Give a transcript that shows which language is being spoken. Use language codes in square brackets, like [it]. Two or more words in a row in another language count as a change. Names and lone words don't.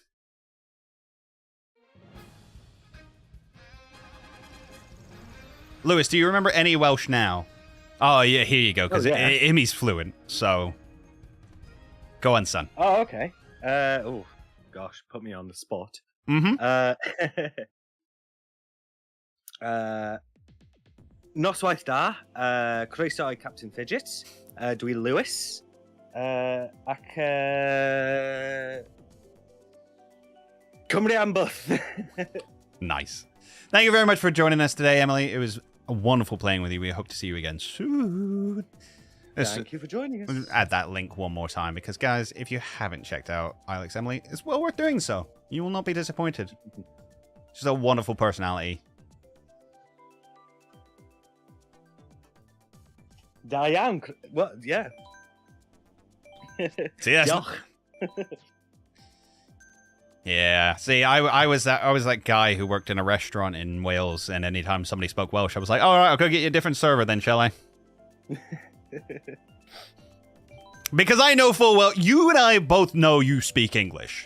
[en] Lewis, do you remember any Welsh now? Oh, yeah, here you go, because Immy's fluent, so... Go on, son. Oh, okay. Oh, gosh, put me on the spot. [cy] Noswaith da, croeso I Captain Fidget, dwi Lewis, ac Cymru am byth. [en] Nice. Thank you very much for joining us today, Emily. It was wonderful playing with you. We hope to see you again soon. Thank you for joining us. Add that link one more time, because, guys, if you haven't checked out Alex Emily, it's well worth doing so. You will not be disappointed. She's a wonderful personality. [cy] Da iawn. [en] Well, yeah. See, that's yeah. See, I was that guy who worked in a restaurant in Wales, and anytime somebody spoke Welsh, I was like, all right, I'll go get you a different server then, shall I? Because I know full well, you and I both know you speak English.